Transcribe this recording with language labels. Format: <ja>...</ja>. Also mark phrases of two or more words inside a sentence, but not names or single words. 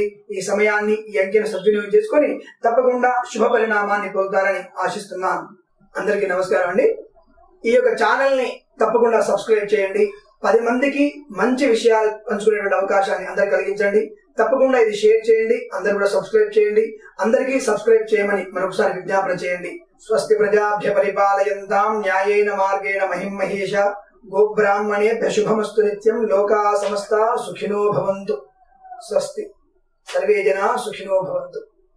<te>ఈ సమయాన్ని, ఈ అంకెను సద్వినియోగం చేసుకొని తప్పకుండా శుభ పరిణామాన్ని పొందుతారని ఆశిస్తున్నాను. అందరికీ నమస్కారం అండి. ఈ యొక్క ఛానల్ ని తప్పకుండా సబ్స్క్రైబ్ చేయండి. 10 మందికి మంచి విషయాలు పంచుకునేటువంటి అవకాశాన్ని అందరు కలిగించండి. తప్పకుండా ఇది షేర్ చేయండి. అందరు కూడా సబ్స్క్రైబ్ చేయండి. అందరికీ సబ్స్క్రైబ్ చేయమని మరొకసారి విజ్ఞాపన చేయండి.</te> <sa>స్వస్తి ప్రజాభ్య పరిపాలయంతాం న్యాయేన మార్గేణ మహిం మహేష. గోబ్రాహ్మణేభ్య శుభమస్తు నిత్యం. లోకా సమస్తా సుఖినో భవంతు. స్వస్తి. సర్వే జనా సుఖినో భవంతు.</sa>